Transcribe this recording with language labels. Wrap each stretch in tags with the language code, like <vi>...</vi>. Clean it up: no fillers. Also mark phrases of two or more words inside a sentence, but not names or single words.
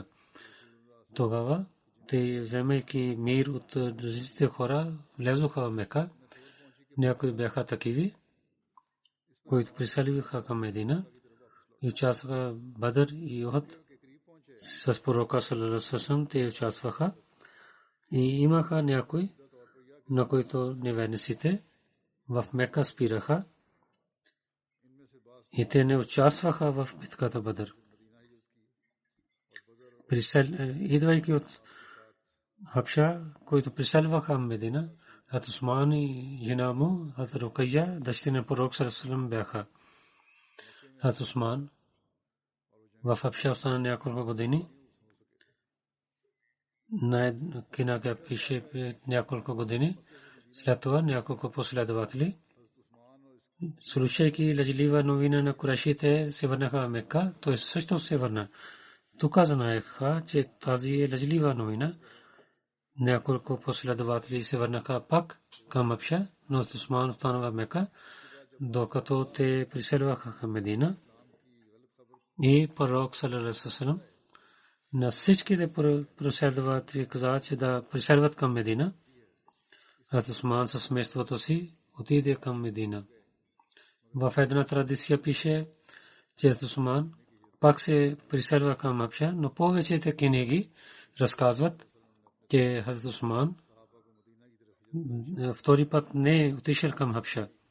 <bg>Тогава те, вземайки мир от различните хора, влязоха в Мека. Някои бяха такиви, които преселиха към Медина и участваха в Бадър и Ухуд. С пророка</bg> <ar>صلى الله عليه وسلم</ar> <bg>те участваха. И имаха някои, на които неверниците в Мека спираха и те не участваха в битката Бадър. Идвайки от Хабша, които преселваха в Медина, Хазрат Усман и жена му, Хазрат Рукайя, дъщеря на пророк</bg> <ar>صلى الله عليه وسلم</ar> <bg>бяха. Хазрат Усман в Хабша остана няколко години. На книга пише няколко години. След това няколко последователи, слушайки лъжлива новина на курайшите, се върнаха в Мека. Той също се върна. Тук знаеха, че тази е лъжлива новина. няколко последователи се върнаха пак към Абша, но Усман остана в Мека, докато те преселваха към Медина. И пророк</bg> <ar>صلى الله عليه وسلم</ar> <bg>на всичките последователи каза, че да преселват към Медина. Хазрат Усман със семейството си отиде към Медина. В една традиция пише, че Усман пак се преселва към Абша, но повечето книги разказват, че Хазрат Усман втори път не отишъл към Абша.</bg>